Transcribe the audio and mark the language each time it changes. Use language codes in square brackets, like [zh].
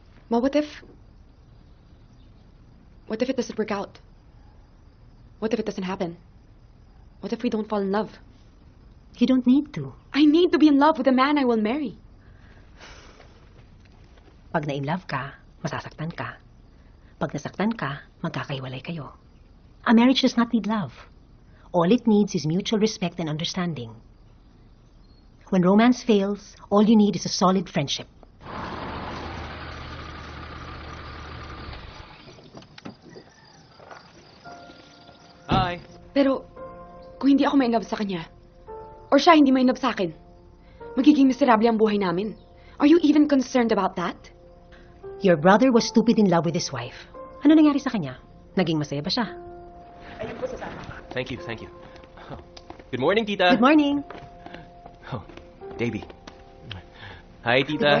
[en] Ma, what if it doesn't work out? What if it doesn't happen? What if we don't fall in love? You don't need to. I need to be in love with the man I will marry. [tl] Pag na-inlove ka, masasaktan ka. Pag nasaktan ka, magkakahiwalay kayo. [en] A marriage does not need love. All it needs is mutual respect and understanding. When romance fails, all you need is a solid friendship. Hi. [tl] Pero, kung hindi ako ma-inlove sa kanya, or siya hindi ma-inlove sa akin, magiging miserable ang buhay namin. [en] Are you even concerned about that? Your brother was stupid in love with his wife. [tl] Ano nangyari sa kanya? Naging masaya ba siya? [en] Thank you, thank you. Oh. Good morning, Tita. Good morning. Oh, Davey. Hi, Tita.